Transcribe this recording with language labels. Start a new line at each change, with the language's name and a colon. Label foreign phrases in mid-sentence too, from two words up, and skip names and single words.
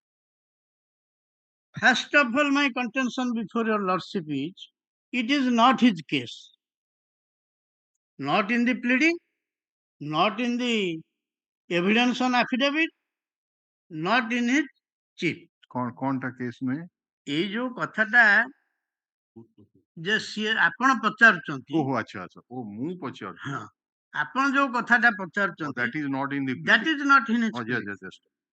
English: First of all, my contention before your lordship is, it is not his case. Not in the pleading, not in the evidence on affidavit, not in his chief.
Hindi: कौन टा केस में
Odia: ଏଇ ଯୋଉ କଥାଟା ଯେ ସିଏ ଆପଣ ପଚାରୁଛନ୍ତି, ଓହୋ ଆଚ୍ଛା ଆଚ୍ଛା ଓ ମୁଁ ପଚାରୁଛି ହଁ ଆପଣ ଯୋଉ କଥାଟା ପଚାରୁଛନ୍ତି,
English: that is not in the that is not in his yes, case. yes.